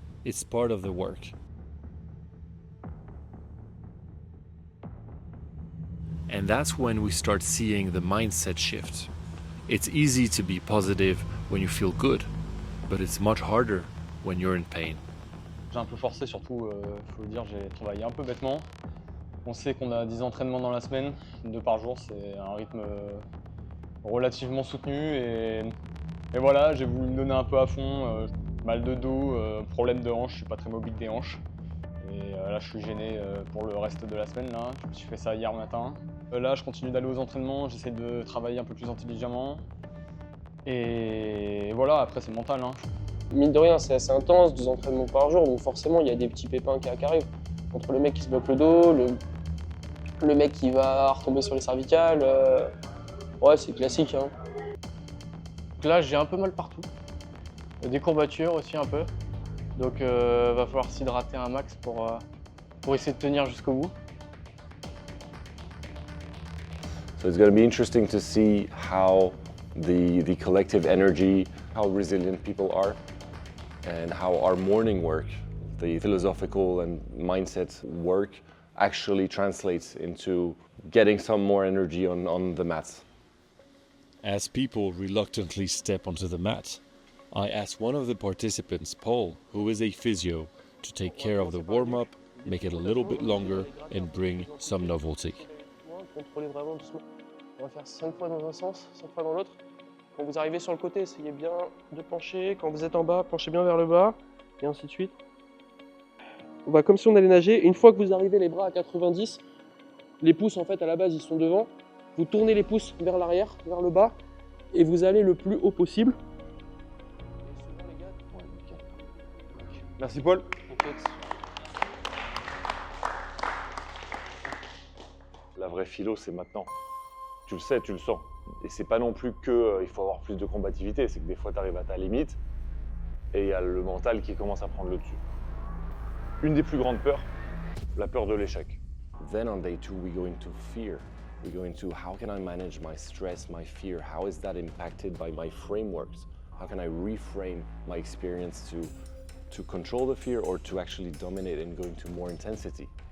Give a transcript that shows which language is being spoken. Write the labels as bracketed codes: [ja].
[en] It's part of the work. And that's when we start seeing the mindset shift. It's easy to be positive when you feel good, but it's much harder when you're in pain. [fr] J'ai un peu forcé surtout, faut le dire, j'ai travaillé un peu bêtement. On sait qu'on a 10 entraînements dans la semaine, 2 par jour, c'est un rythme relativement soutenu et voilà, j'ai voulu me donner un peu à fond, mal de dos, problème de hanche, je suis pas très mobile des hanches et là je suis gêné pour le reste de la semaine là, je me suis fait ça hier matin. Là je continue d'aller aux entraînements, j'essaie de travailler un peu plus intelligemment et voilà, après c'est mental. Mine de rien c'est assez intense, 2 entraînements par jour, donc forcément il y a des petits pépins qui arrivent. Entre le mec qui se bloque le dos, le mec qui va retomber sur les cervicales. Ouais, c'est classique. Hein. Donc là, j'ai un peu mal partout. Des courbatures aussi un peu. Donc va falloir s'hydrater un max pour essayer de tenir jusqu'au bout. [en] So it's going to be interesting to see how the collective energy, how resilient people are, and how our morning work, the philosophical and mindset work, actually translates into getting some more energy on the mats. As people reluctantly step onto the mat, I asked one of the participants, Paul, who is a physio, to take care of the warm-up, make it a little bit longer, and bring some novelty. [fr] Contrôlez vraiment doucement. On va faire 5 fois dans un sens, 5 fois dans l'autre. Quand vous arrivez sur le côté, essayez bien de pencher. Quand vous êtes en bas, penchez bien vers le bas, et ainsi de suite. On va comme si on allait nager. Une fois que vous arrivez les bras à 90, les pouces en fait à la base ils sont devant. Vous tournez les pouces vers l'arrière, vers le bas, et vous allez le plus haut possible. Merci Paul. La vraie philo, c'est maintenant. Tu le sais, tu le sens. Et c'est pas non plus que il faut avoir plus de combativité, c'est que des fois tu arrives à ta limite et il y a le mental qui commence à prendre le dessus. Une des plus grandes peurs, la peur de l'échec. [en] Then on day 2 we go into fear. We go into how can I manage my stress, my fear? How is that impacted by my frameworks? How can I reframe my experience to control the fear or to actually dominate and go into more intensity?